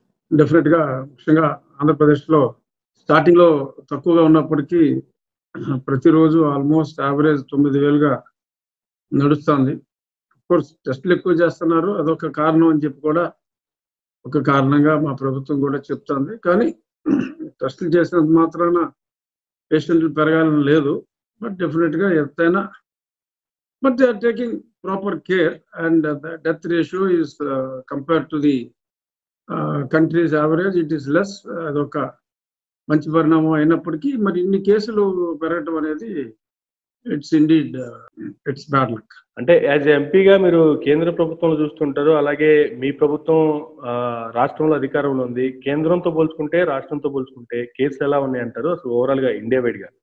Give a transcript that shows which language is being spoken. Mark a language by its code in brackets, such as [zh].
[te] Definite గా ముఖ్యంగా ఆంధ్రప్రదేశ్ లో స్టార్టింగ్ లో తక్కువగా ఉన్నప్పటికీ ప్రతిరోజు ఆల్మోస్ట్ యావరేజ్ 9,000గా నడుస్తుంది. కోర్స్ టెస్టులు ఎక్కువ చేస్తున్నారు, అదొక కారణం అని చెప్పి కూడా ఒక కారణంగా మా ప్రభుత్వం కూడా చెప్తుంది. కానీ టెస్టులు చేసినంత మాత్రాన పేషెంట్లు పెరగాలని లేదు. బట్ డెఫినెట్ గా ఎంతైనా [en] but they are taking proper care, and the death ratio is compared to the country's average, it is less. [te] అదొక మంచి పరిణామం అయినప్పటికీ మరి ఇన్ని కేసులు పెరగటం అనేది [en] It's indeed it's bad luck. [te] అంటే యాజ్ ఎంపీగా మీరు కేంద్ర ప్రభుత్వంలో చూస్తుంటారు, అలాగే మీ ప్రభుత్వం రాష్ట్రంలో అధికారంలో ఉంది. కేంద్రంతో పోల్చుకుంటే రాష్ట్రంతో పోల్చుకుంటే కేసులు ఎలా ఉన్నాయి అంటారు అసలు ఓవరాల్ గా ఇండియా వైడ్ గా?